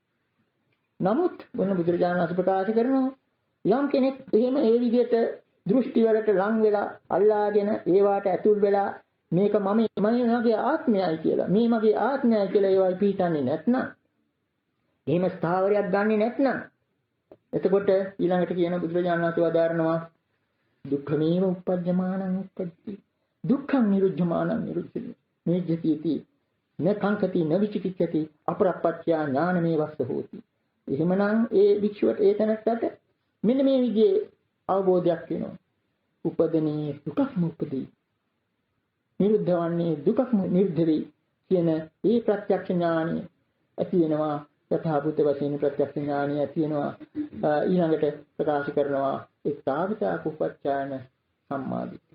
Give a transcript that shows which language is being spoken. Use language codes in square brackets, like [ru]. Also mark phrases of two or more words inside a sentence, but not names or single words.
[si] නමුත් මොන බුදුරජාණන් වහන්සේ ප්‍රකාශ කරනවා යම් කෙනෙක් එහෙම ඒ විදිහට දෘෂ්ටි වලට ලං වෙලා අල්ලාගෙන ඒවාට ඇතුල් වෙලා මේක මගේ ආත්මයයි කියලා මේ මගේ ආත්මයයි කියලා ඒවයි පිහිටන්නේ නැත්නම් එහෙම ස්ථාවරයක් ගන්නෙ නැත්නම් එතකොට ඊළඟට කියන බුදුරජාණන් වහන්සේ වදාරනවා [pi] දුක්ඛමේව උපජ්ජමානං උපජ්ජති දුක්ඛං නිරුද්ධමානං නිරුද්ධති නිජ්ජති න කංකති න විචිකිච්ඡති අපරප්පච්චා ඥානමේ වස්ස හෝති. [si] එහෙමනම් ඒ වික්ෂුවට ඒ තැනට මෙන්න මේ විදිහේ අවබෝධයක් වෙනවා. උපදනේ දුකක්ම උපදී. නිරුද්ධවන්නේ දුකක්ම නිරුද්ධ වෙයි කියන ඒ ප්‍රත්‍යක්ෂ ඥානය ඇති වෙනවා. යථාභූත වශයෙන් ප්‍රත්‍යක්ෂ ඥානය ඇති වෙනවා. ඊළඟට ප්‍රකාශ කරනවා [pi] ඒකාවිතා කුපච්චායන සම්මාදිට්ඨිය.